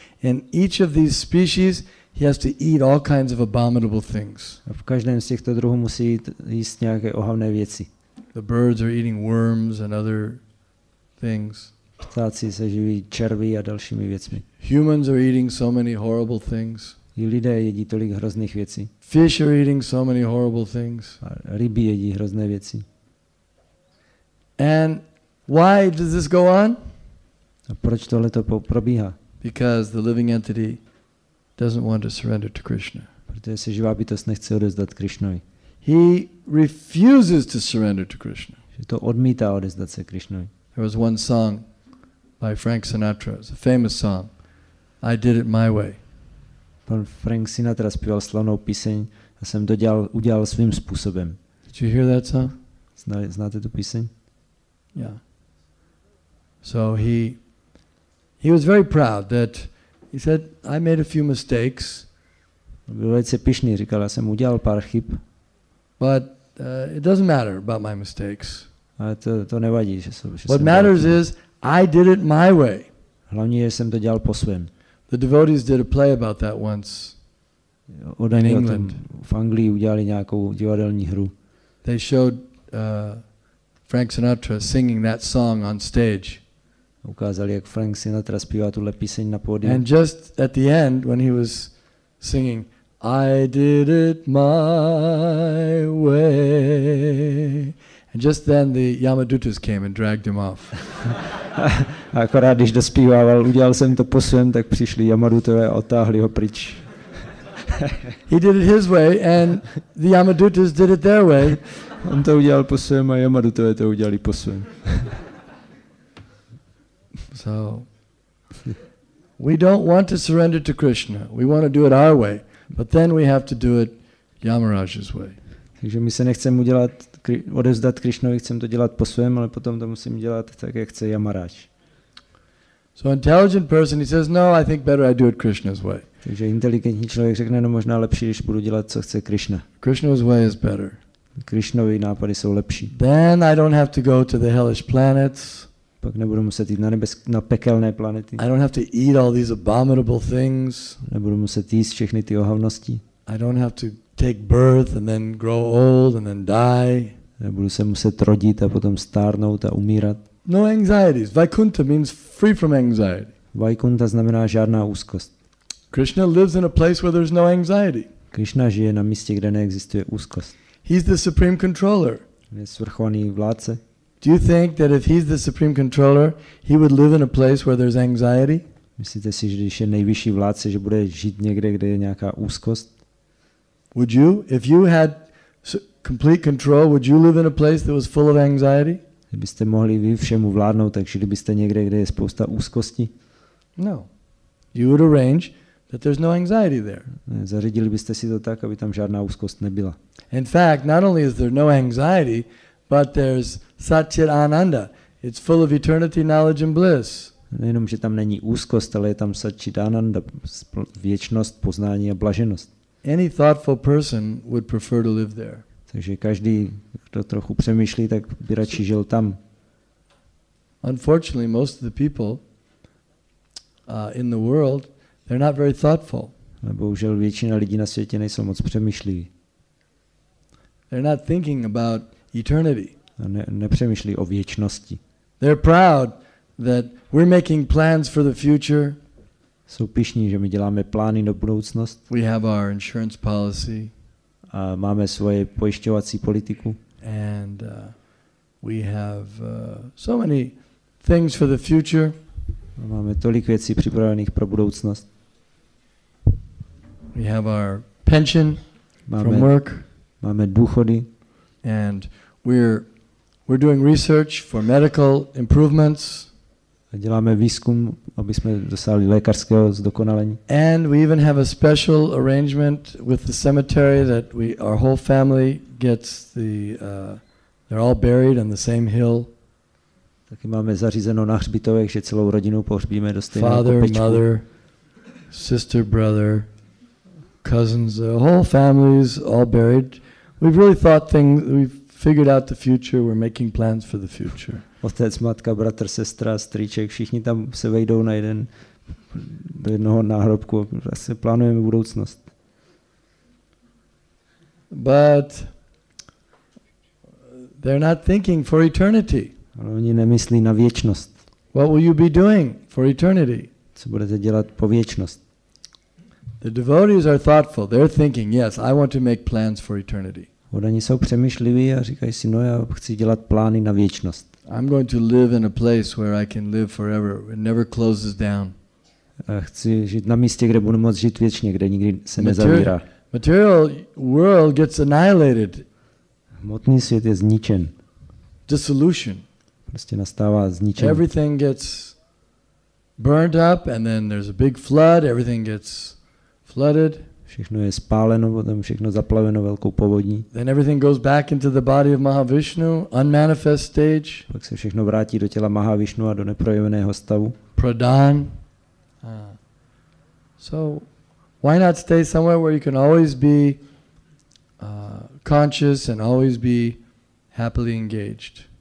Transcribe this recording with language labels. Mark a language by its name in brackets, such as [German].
[English] In each of these species, he has to eat all kinds of abominable things. [Czech] A v každém z těchto druhů musí jíst nějaké ohavné věci. [English] The birds are eating worms and other things. [Czech] Ptáci se živí červy a dalšími věcmi. [English] Humans are eating so many horrible things. [Czech] I lidé jedí tolik hrozných věcí. [English] Fish are eating so many horrible things. [Czech] A ryby jedí hrozné věci. [English] And why does this go on? [Czech] A proč tohle to probíhá? [English] Because the living entity doesn't want to surrender to Krishna. [Czech] Protože se živá bytost nechce odevzdat Krishnovi. [English] He refuses to surrender to Krishna. [Czech] Že to odmítá odevzdat se Krishnovi. [English] There was one song by Frank Sinatra. It's a famous song. I did it my way. [Czech] Pan Frank Sinatra zpíval slavnou píseň a jsem to udělal svým způsobem. [English] Did you hear that song? [Czech] Znáte tu píseň? [English] Yeah. So he was very proud that he said, I made a few mistakes. [Czech] Byl velice pyšný, říkal, já jsem udělal pár chyb. [English] But it doesn't matter about my mistakes. [Czech] Ale to nevadí, že [English] What matters is I did it my way. [Czech] Hlavně, že jsem to dělal po svém. [English] The devotees did a play about that once in England. [Czech] V Anglii udělali nějakou divadelní hru. [English] They showed Frank Sinatra singing that song on stage. [Czech] Ukázali, jak Frank Sinatra zpívá tuhle píseň na pódiu. [English] And just at the end, when he was singing, I did it my way. And just then the Yamadutas came and dragged him off. [Czech] A akorát, když dospívával, udělal jsem to po svém, tak přišli Yamadutové a otáhli ho pryč. [English] He did it his way and the Yamadutas did it their way. [Czech] On to udělal po svém a Yamadutové to udělali po svém. [English] So, we don't want to surrender to Krishna. We want to do it our way. But then we have to do it Yamaraja's way. [Czech] Takže my se nechceme odevzdat Krishnovi, chceme to dělat po svém, ale potom to musím dělat tak, jak chce Yamaraja. [English] So intelligent person, he says, no, I think better I do it Krishna's way. [Czech] Takže inteligentní člověk řekne, no možná lepší, když budu dělat, co chce Krishna. [English] Krishna's way is better. [Czech] Krishnovy nápady jsou lepší. [English] Then I don't have to go to the hellish planets. [Czech] Pak nebudu muset jít na pekelné planety. [English] I don't have to eat all these abominable things. [Czech] Nebudu muset jíst všechny ty ohavnosti. [English] I don't have to take birth and then grow old and then die. [Czech] Nebudu se muset rodit a potom stárnout a umírat. [English] No anxieties. Vaikuntha means free from anxiety. [Czech] Vaikuntha znamená žádná úzkost. [English] Krishna lives in a place where there's no anxiety. [Czech] Krishna žije na místě, kde neexistuje úzkost. [English] He's the supreme controller. [Czech] Je svrchovaný vládce. [English] Do you think that if he's the supreme controller, he would live in a place where there's anxiety? [Czech] Myslíte si, že když je nejvyšší vládce, že bude žít někde, kde je nějaká úzkost? [English] Would you? If you had complete control, would you live in a place that was full of anxiety? [Czech] Kdybyste mohli vy všemu vládnout, tak žili byste někde, kde je spousta úzkosti? [English] No. You would arrange that there's no anxiety there. [Czech] Ne, zařídili byste si to tak, aby tam žádná úzkost nebyla. [English] In fact, not only is there no anxiety, but there's Satchit Ananda. It's full of eternity, knowledge and bliss. [Czech] Nejenom, že tam není úzkost, ale je tam Satchit Ananda, věčnost, poznání a blaženost. [English] Any thoughtful person would prefer to live there. [Czech] Takže každý, kdo trochu přemýšlí, tak by radši žil tam. [English] Unfortunately, most of the people in the world, they're not very thoughtful. [Czech] Ale bohužel většina lidí na světě nejsou moc přemýšliví. [English] They're not thinking about eternity. [Czech] A nepřemýšlí o věčnosti. [English] They're proud that we're making plans for the future. [Czech] Jsou pyšní, že my děláme plány do budoucnost. [English] We have our insurance policy. [Czech] A máme svoje pojišťovací politiku. [English] And we have so many things for the future. [Czech] A máme tolik věcí připravených pro budoucnost. [English] We have our pension from work. [Czech] Máme důchody. [English] And we're doing research for medical improvements. [Czech] A děláme výzkum, aby jsme dosáhli lékařského zdokonalení. [English] And we even have a special arrangement with the cemetery that our whole family gets they're all buried on the same hill. [Czech] Taky máme zařízeno na hřbitovech, že celou rodinu pohřbíme do stejného [English] Father, [Czech] kopečku. [English] mother, sister, brother, cousins, the whole family is all buried. We've really thought we've figured out the future, we're making plans for the future. [Czech] Otec, matka, bratr, sestra, strýček, všichni tam se vejdou do jednoho náhrobku a se plánujeme budoucnost. [English] But they're not thinking for eternity. [Czech] Ale oni nemyslí na věčnost. [English] What will you be doing for eternity? [Czech] Co budete dělat po věčnost? [English] The devotees are thoughtful. They're thinking, yes, I want to make plans for eternity. [Czech] Oni jsou přemýšliví a říkají si, no já chci dělat plány na věčnost. [English] I'm going to live in a place where I can live forever. It never closes down. [Czech] A chci žít na místě, kde budu moct žít věčně, kde nikdy se nezavírá. [English] Material world gets annihilated. [Czech] Hmotný svět je zničen. [English] Dissolution. [Czech] Prostě nastává zničení. [English] Everything gets burned up and then there's a big flood. Everything gets flooded. [Czech] Všechno je spáleno, potom všechno zaplaveno velkou povodní. [English] Then everything goes back into the body of Mahavishnu, unmanifest stage. [Czech] Pak se všechno vrátí do těla Mahavishnu a do neprojeveného stavu. [English] Pradhan. So why not stay somewhere where you can always be conscious and always be happily engaged?